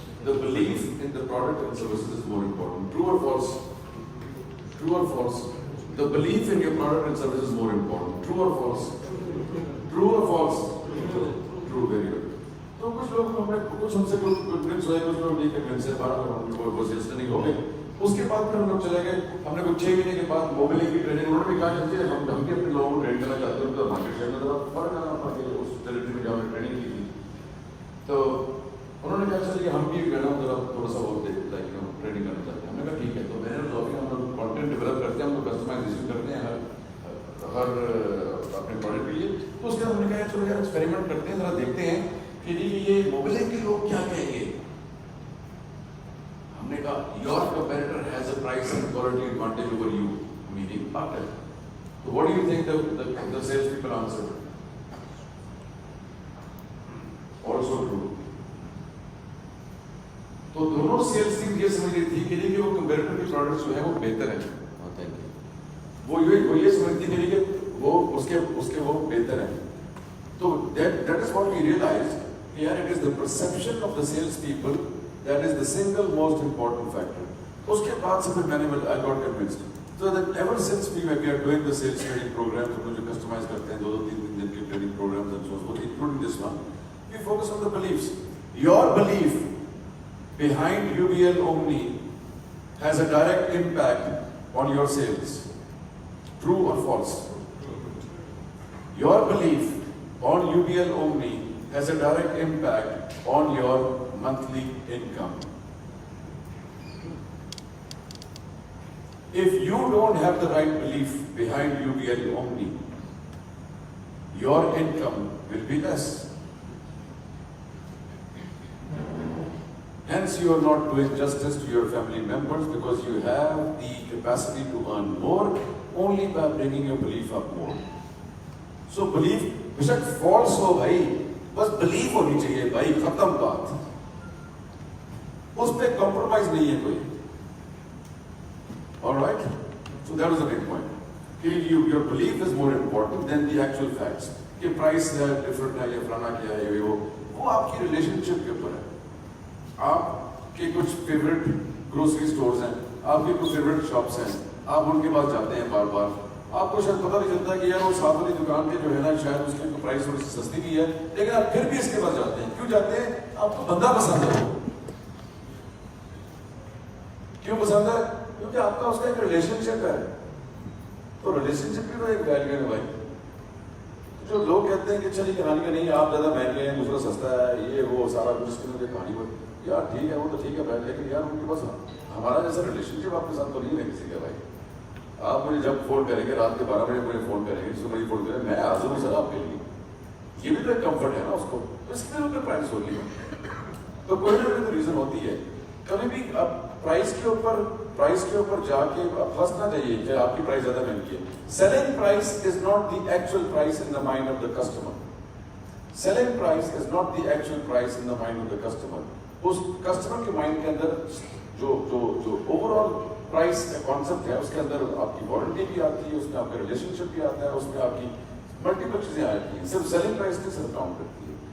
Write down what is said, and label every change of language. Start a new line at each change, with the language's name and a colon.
English: The belief in the product and services is more important. True or false? True or false? The belief in your product and service is more important. True or false? True or false? True, very good.
Urdu: تو کچھ لوگ ہم نے کچھ ہم سے convince ہوئے, کچھ لوگ نہیں کنونس ہے, 12 وہ سیلس ٹریننگ ہو گئی. اس کے بعد پھر ہم لوگ چلے گئے. ہم نے کچھ 6 مہینے کے بعد موبائل کی ٹریننگ, انہوں نے بھی کہا کہ ہم بھی اپنے لوگوں کو ٹرین کرنا چاہتے ہیں, ان کا مارکیٹ شیئر میں ذرا فرق آنا پڑا اس ٹیریٹری میں جہاں ہم نے ٹریننگ کی تھی. تو انہوں نے کہا چلیے ہم بھی گنا ذرا تھوڑا سا وقت لائک ہم ٹریننگ کرنا چاہتے ہیں. ہم نے کہا ٹھیک ہے. تو میں نے ہم لوگ کانٹینٹ ڈیولپ کرتے ہیں, ہم لوگ کسٹمائزیشن کرتے ہیں ہر اپنے پروڈکٹ کے لیے. تو اس کے بعد ہم نے کہا چلو یار ایکسپیریمنٹ کرتے ہیں, ذرا دیکھتے ہیں کہ یہ موبائل کے لوگ کیا کہیں گے. ہم نے کہا
English: Your competitor has a price and quality advantage over you, meaning پاکٹیل. تو what do you think the sales people answered? Also true.
Urdu: تو دونوں سیلس ٹیم یہ سمجھ رہی تھی کہ وہ کمپیٹیٹر کے پروڈکٹس جو ہیں وہ بہتر ہیں. وہ یہ سمجھتی تھی کہ وہ اس کے وہ بہتر ہیں.
English: تو that is what we realized, here it is the perception of the sales people that is the single most important factor.
Urdu: اس کے بعد سے پھر میں نے
English: I got convinced. So that ever since we are doing the sales training programs,
Urdu: ہم جو customise کرتے ہیں 2-3 دن کے training
English: programs and so on, including this one, we focus on the beliefs. Your belief behind UBL Omni has a direct impact on your sales. True or false? Your belief on UBL Omni has a direct impact on your monthly income. If you don't have the right belief behind UBL Omni, your income will be less. Hence, you are not doing justice to your family members because you have the capacity to earn more only by bringing your belief up more.
Urdu: So, belief, بشک false ہو بھائی, بس belief ہونی چاہیے بھائی, ختم بات. اس پہ compromise نہیں ہے کوئی.
English: Alright? So, that was the main point. Your belief is more important than the actual facts.
Urdu: کہ price ہے, different ہے, یا فلانا کیا ہے, وہ آپ کی relationship کے اوپر ہے. آپ کے کچھ فیوریٹ گروسری سٹورز ہیں, آپ کے کچھ فیوریٹ شاپس ہیں, آپ ان کے پاس جاتے ہیں بار بار. آپ کو شاید پتہ نہیں چلتا کہ یار وہ ساتھ والی دکان کے جو ہے نا شاید اس کی پرائس تھوڑی سی سستی بھی ہے, لیکن آپ پھر بھی اس کے پاس جاتے ہیں. کیوں جاتے ہیں؟ آپ کو بندہ پسند ہے. کیوں پسند ہے؟ کیونکہ آپ کا اس کا ایک ریلیشن شپ ہے. تو ریلیشن شپ بھی تو ایک ویلیو ہے بھائی. جو لوگ کہتے ہیں کہ چلیے کہانی کا نہیں, آپ زیادہ مہنگے ہیں, دوسرا سستا ہے, یہ وہ سارا کچھ کی مجھے کہانی ہو, یار ٹھیک ہے وہ تو ٹھیک ہے بھائی, لیکن یار ان کے پاس ہمارا جیسا ریلیشن شپ آپ کے ساتھ تو نہیں ہے کسی کا بھائی. آپ مجھے جب فون کریں گے رات کے 12 بجے مجھے فون کریں گے, صبح فون کریں, میں حاضر ہوں سر آپ کے لیے. یہ بھی تو ایک کمفرٹ ہے نا اس کو, اس کے لیے پرائز ہوتی ہے. تو کوئی نہ کوئی تو ریزن ہوتی ہے. کبھی بھی اب پرائز کے اوپر جا کے پھنسنا چاہیے کہ آپ کی پرائز زیادہ مہنگی ہے.
English: Selling price is not the actual price in the mind of the customer. Selling price is not the actual price in the mind of the customer.
Urdu: اس customer کے مائنڈ کے اندر جو اوور آل پرائس کا concept ہے, اس کے اندر آپ کی warranty بھی آتی ہے, اس میں آپ کا ریلیشن شپ بھی آتا ہے, اس میں آپ کی ملٹیپل چیزیں آتی ہیں. صرف سیلنگ پرائز کے صرف کاؤنٹ کرتی ہے.